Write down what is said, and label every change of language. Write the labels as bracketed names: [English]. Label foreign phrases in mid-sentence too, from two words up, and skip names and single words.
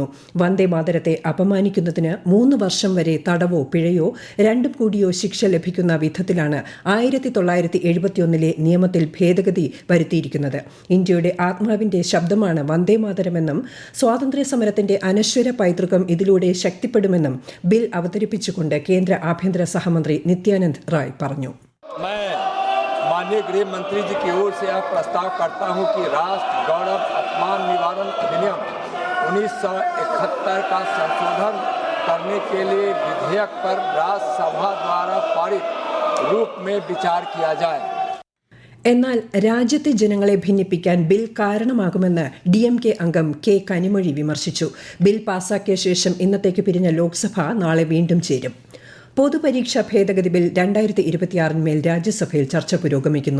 [Malayalam] വന്ദേ മാതരത്തെ അപമാനിക്കുന്നതിന് 3 വർഷം വരെ തടവോ പിഴയോ രണ്ടും കൂടിയോ ശിക്ഷ ലഭിക്കുന്ന വിധത്തിലാണ് 1971 നിയമത്തിൽ ഭേദഗതി വരുത്തിയിരിക്കുന്നത്. ഇന്ത്യയുടെ ആത്മാവിന്റെ ശബ്ദമാണ് വന്ദേ മാതരമെന്നും സ്വാതന്ത്ര്യ സമരത്തിന്റെ അനശ്വര പൈതൃകം ഇതിലൂടെ ശക്തിപ്പെടുമെന്നും ബിൽ അവതരിപ്പിച്ചുകൊണ്ട് കേന്ദ്ര ആഭ്യന്തര സഹമന്ത്രി നിത്യാനന്ദ് റായ് പറഞ്ഞു. [Hindi] माननीय गृह मंत्री जी की ओर से यह प्रस्ताव करता हूं कि राष्ट्र गौरव अपमान निवारण अधिनियम 1971 का संशोधन करने के लिए विधेयक पर राज्यसभा द्वारा पारित रूप में विचार किया जाए. [Malayalam] എന്നാൽ രാജ്യത്തെ ജനങ്ങളെ ഭിന്നിപ്പിക്കാൻ ബിൽ കാരണമാകുമെന്ന് DMK അംഗം കെ കനിമൊഴി വിമർശിച്ചു. ബിൽ പാസാക്കിയ ശേഷം ഇന്നത്തേക്ക് പിരിഞ്ഞ ലോക്സഭ നാളെ വീണ്ടും ചേരും. പൊതുപരീക്ഷാ ഭേദഗതി ബിൽ 2026 രാജ്യസഭയിൽ ചർച്ച പുരോഗമിക്കുന്നു.